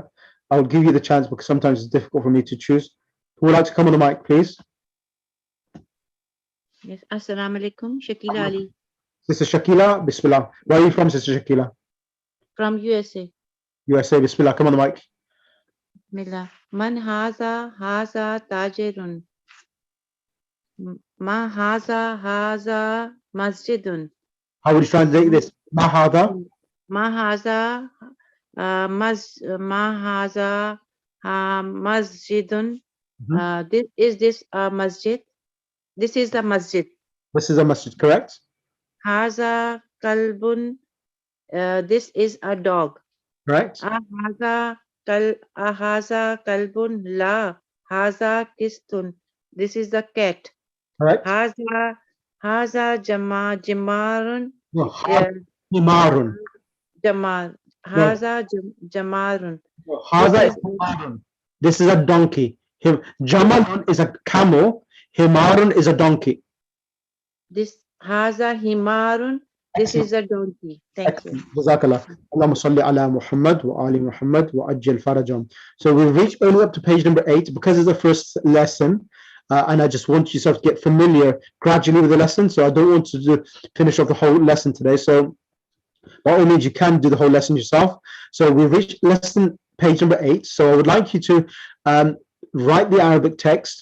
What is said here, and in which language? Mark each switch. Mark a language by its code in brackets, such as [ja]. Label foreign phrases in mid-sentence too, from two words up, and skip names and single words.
[en] I'll give you the chance because sometimes it's difficult for me to choose. Who would like to come on the mic, please? [ar] Yes. السلام عليكم. Shakila Ali. [en] Sister Shakila, Bismillah. Where are you from, Sister Shakila? From USA. USA, Bismillah. Come on the mic. [ar] بسم الله. من هذا تاجر. ما هذا مسجد. [en] How would you translate this? Mahada. [ar] ما هذا مسجد. [en] This a masjid? This is a masjid. This is a masjid, correct? [ar] هذا كلب. [en] This is a dog. Correct. [ar] أهذا كلب لا. هذا قطّ. [en] This is the cat. Correct. [ar] هذا جمار. [en] No, himarun. [ar] جمل. هذا جمار. [en] No, haza is himarun. This is a donkey. Jamalun is a camel. Himarun is a donkey. [ar] This هذا حمار. [en] This is a donkey. Thank you. [ar] Jazakallah. اللهم صل على محمد وآل محمد وعجل فرجهم. [en] So we've reached only up to page number 8 because it's the first lesson. And I just want yourself to get familiar gradually with the lesson. So I don't want to finish off the whole lesson today. So by all means, you can do the whole lesson yourself. So we've reached lesson page number 8. So I would like you to write the Arabic text.